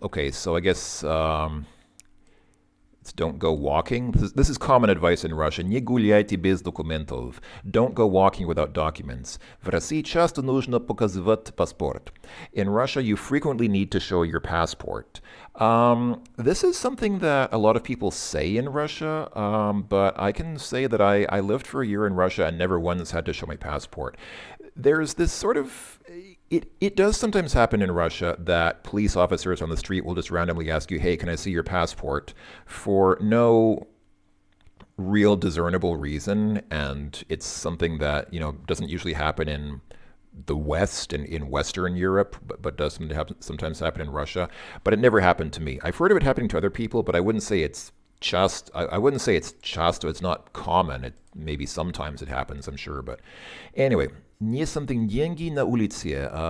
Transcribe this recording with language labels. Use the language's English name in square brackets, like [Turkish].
[English] Okay, so I guess it's don't go walking. This is common advice in Russian. [Russian] Не гуляйте без документов. [English] Don't go walking without documents. [Russian] В России часто нужно показывать паспорт. [English] In Russia, you frequently need to show your passport. This is something that a lot of people say in Russia, but I can say that I lived for a year in Russia and never once had to show my passport. There's this sort of, it does sometimes happen in Russia that police officers on the street will just randomly ask you, hey, can I see your passport, for no real discernible reason, and it's something that, doesn't usually happen in the West and in Western Europe, but does sometimes happen in Russia. But it never happened to me. I've heard of it happening to other people, but I wouldn't say it's just. I wouldn't say it's just. It's not common. Maybe sometimes it happens, I'm sure. But anyway, не something [Russian] деньги на улице.